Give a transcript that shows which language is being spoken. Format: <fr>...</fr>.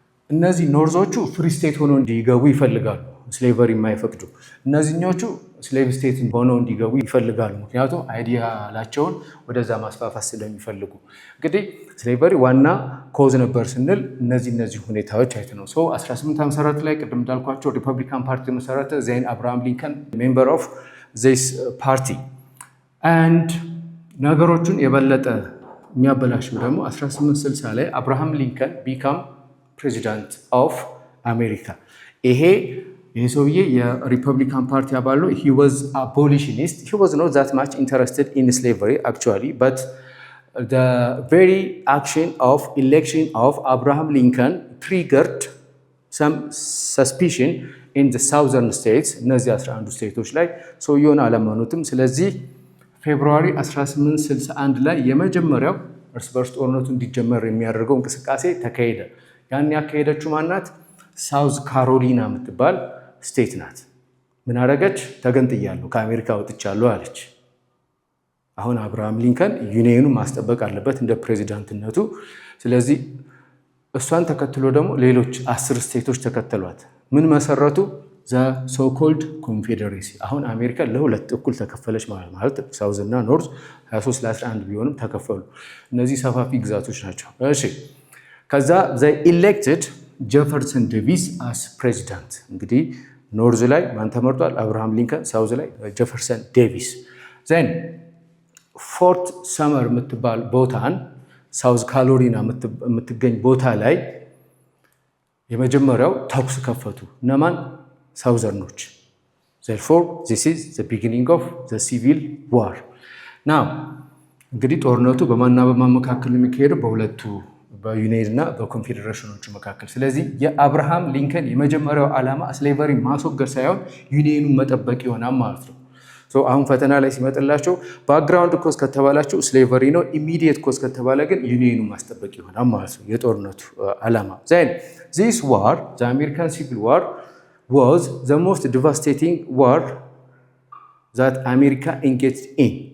<am>እነዚህ ኖርዞቹ ፍሪ ስቴት ሆነው እንዲገቡ ይፈልጋሉ፣ ስሌቨሪ የማይፈቅዱ። እነዚህኞቹ ስሌቭ ስቴት ሆነው እንዲገቡ ይፈልጋሉ፣ ምክንያቱም አይዲያላቸውን ወደዛ ማስፋፋት ስለሚፈልጉ። እንግዲህ ስሌቨሪ ዋና ኮዝ ነበር ስንል እነዚህ ሁኔታዎች አይተ ነው። 1854 ላይ ቅድም እንዳልኳቸው ሪፐብሊካን ፓርቲ መሰረተ።</am> <en>ዜን አብርሃም ሊንከን ሜምበር ኦፍ ዚስ ፓርቲ</en> <am>አንድ ነገሮቹን የበለጠ የሚያበላሽው ደግሞ 1860 ላይ አብርሃም ሊንከን</am> <en>ቢካም ፕሬዚዳንት ኦፍ አሜሪካ።</en> <am>ይሄ ሰውዬ የሪፐብሊካን ፓርቲ አባል ነው።</am> <en>he was abolitionist. he was not that much interested in slavery actually, but the very action of election of Abraham Lincoln triggered some suspicion in the southern states.</en> <am>እነዚህ 11 ስቴቶች ላይ ሰውየውን አላመኑትም። ስለዚህ ፌብሩዋሪ 1861 ላይ የመጀመሪያው እርስ በርስ ጦርነቱ እንዲጀመር የሚያደርገው እንቅስቃሴ ተካሄደ። ያን ያካሄደችው ማናት? ሳውዝ ካሮሊና የምትባል ስቴት ናት። ምን አደረገች? ተገንጥያለሁ፣ ከአሜሪካ ወጥቻለሁ አለች። አሁን አብርሃም ሊንከን ዩኒየኑን ማስጠበቅ አለበት እንደ ፕሬዚዳንትነቱ። ስለዚህ እሷን ተከትሎ ደግሞ ሌሎች 10 ስቴቶች ተከተሏት። ምን መሰረቱ?</am> <en>ዘ ሶኮልድ ኮንፌዴሬሲ።</en> <am>አሁን አሜሪካ ለሁለት እኩል ተከፈለች ማለት ሳውዝ እና ኖርዝ 23 ለ11 ቢሆንም ተከፈሉ። እነዚህ ሰፋፊ ግዛቶች ናቸው። እሺ ከዛ</am> <en>ዘ ኢሌክትድ ጄፈርሰን ዴቪስ አስ ፕሬዚዳንት።</en> <am>እንግዲህ ኖርዝ ላይ ማን ተመርጧል? አብርሃም ሊንከን። ሳውዝ ላይ ጄፈርሰን ዴቪስ። ዘን ፎርት ሰመር የምትባል ቦታን ሳውዝ ካሮሊና የምትገኝ ቦታ ላይ የመጀመሪያው ተኩስ ከፈቱ። እነማን?</am> <en>ሳውዘርኖች። therefore this is the beginning of the civil war.</en> <am>now እንግዲህ ጦርነቱ በማንና በማን መካከል የሚካሄደው? በሁለቱ በዩናይትድ እና በኮንፌዴሬሽኖቹ መካከል። ስለዚህ የአብርሃም ሊንከን የመጀመሪያው ዓላማ ስሌቨሪ ማስወገድ ሳይሆን ዩኒየኑን መጠበቅ ይሆናል ማለት ነው። አሁን ፈተና ላይ ሲመጥላቸው ባክግራውንድ ኮዝ ከተባላቸው ስሌቨሪ ነው፣ ኢሚዲየት ኮዝ ከተባለ ግን ዩኒየኑን ማስጠበቅ ይሆናል ማለት ነው የጦርነቱ ዓላማ።</am> <en>then this war, the American Civil War, was the most devastating war that America engaged in.</en>